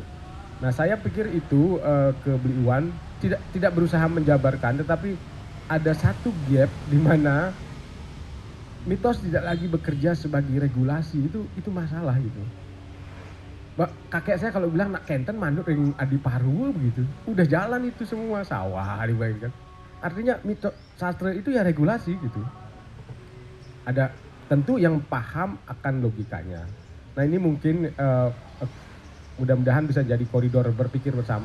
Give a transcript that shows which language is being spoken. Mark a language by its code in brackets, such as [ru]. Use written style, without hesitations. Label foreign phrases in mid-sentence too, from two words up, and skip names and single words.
[id] Nah saya pikir itu ke Beli Iwan tidak berusaha menjabarkan, tetapi ada satu gap di mana mitos tidak lagi bekerja sebagai regulasi, itu masalah gitu. Kakek saya kalau bilang [ban] nak kenten manut ring adi paru [id] begitu, udah jalan itu semua sawah dibayangkan. Artinya mitos sastra itu ya regulasi gitu. Ada tentu yang paham akan logikanya. Nah ini mungkin mudah-mudahan bisa jadi koridor berpikir bersama.